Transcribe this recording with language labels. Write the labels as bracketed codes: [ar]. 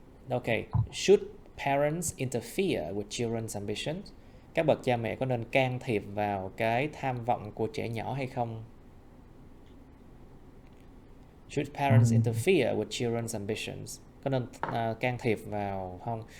[en] Okay. Should parents interfere with children's ambitions? [vi] Các bậc cha mẹ có nên can thiệp vào cái tham vọng của trẻ nhỏ hay không? [en] Should parents interfere with children's ambitions? [vi] Có nên can thiệp vào không?